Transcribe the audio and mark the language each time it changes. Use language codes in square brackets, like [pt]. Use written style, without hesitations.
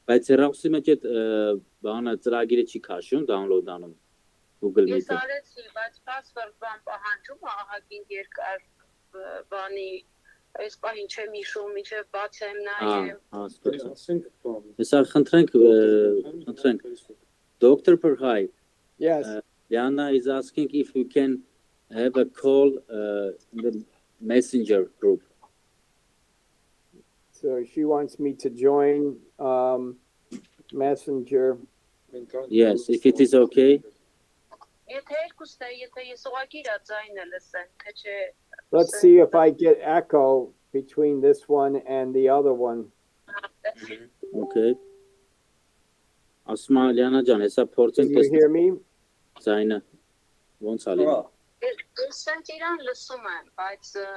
[hy] Բայց հեռախոսի մեջ այդ բանը ծրագիրը չի քաշում, download անում Google Ես արեցի, բայց password բան պահանջում է ահագին երկար բանի, այս պահին չեմ հիշում, մինչև բացեմ նայեմ։ Հեսա խնդրենք Dr. Perhai. [en] Yes. Liana is asking if we can have a call in the messenger group. So she wants me to join Messenger. Yes, if it is okay. [hy] Եթե երկուսն է, եթե ես ուղղակի իրա ձայնը լսեմ, թե չէ։ [en] Let's see if I get echo between this one and the other one. [hy] Okay. Asma Liana jan, hesab փորձենք [en] Can you hear me? [hy] Ձայնը ոնց ալի։ Ես սենց իրան լսում եմ, բայց